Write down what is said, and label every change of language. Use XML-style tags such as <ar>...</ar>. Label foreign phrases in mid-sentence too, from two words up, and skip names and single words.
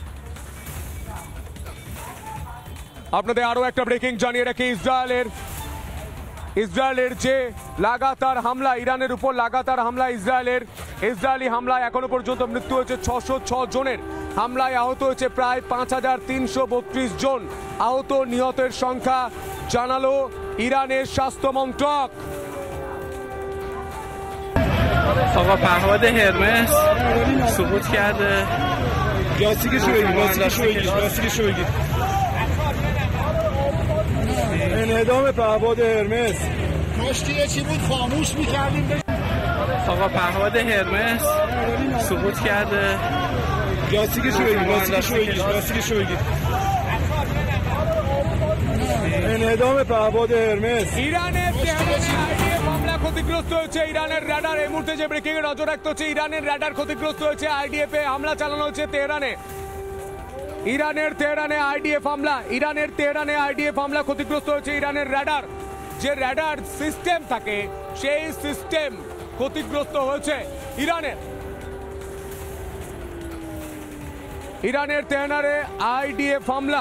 <bn>আপনাদের আরো একটা ব্রেকিং জানিয়ে রাখি, ইসরায়েলের যে লাগাতার হামলা, ইরানের উপর লাগাতার হামলা ইসরায়েলি হামলায় এখনো পর্যন্ত মৃত্যু হয়েছে 606 জনের। হামলায় আহত হয়েছে প্রায় 5332 জন। আহত নিহতের সংখ্যা জানালো ইরানের স্বাস্থ্য মন্ত্রক।</bn> <fa>آقا پهپاد هرمس سقوط کرده. لاستیکشو بگیر. انهدام پهپاد هرمس. مشکل چی بود خاموش می‌کردیم. آقا پهپاد هرمس سقوط کرده. لاستیکشو بگیر. انهدام پهپاد هرمس.</fa> <bn>ইরানের আইডিএফ হামলা ক্ষতিগ্রস্ত হয়েছে ইরানের রাডার। এই মুহূর্তে যে ব্রেকিং এ নজর রাখতে হচ্ছে, ইরানের রাডার ক্ষতিগ্রস্ত হয়েছে। আইডিএফ এ হামলা চালানো হচ্ছে তেহরানে। ইরানের তেহরানে আইডিএফ হামলা ক্ষতিগ্রস্ত হয়েছে ইরানের রাডার। যে</bn> <en>radar system</en> <bn>থাকে সেই সিস্টেম ক্ষতিগ্রস্ত হয়েছে ইরানের তেহরানে আইডিএফ হামলা।</bn>